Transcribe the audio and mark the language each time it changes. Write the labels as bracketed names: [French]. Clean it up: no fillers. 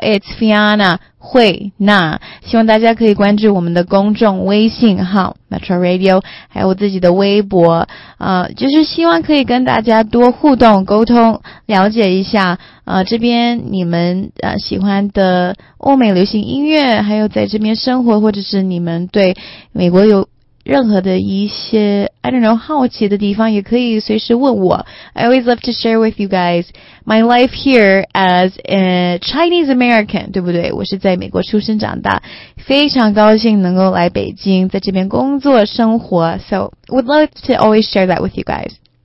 [Chinese] It's Fiona慧娜，希望大家可以关注我们的公众微信号 Metro Radio， 还有我自己的微博，就是希望可以跟大家多互动沟通，了解一下这边你们喜欢的欧美流行音乐，还有在这边生活，或者是你们对美国有任何的一些 [English] I don't know [Chinese] 好奇的地方，也可以随时问我。 [English] I always love to share with you guys my life here as a Chinese American， [Chinese] 对不对？我是在美国出生长大，非常高兴能够来北京，在这边工作生活。 [English] So would love to always share that with you guys.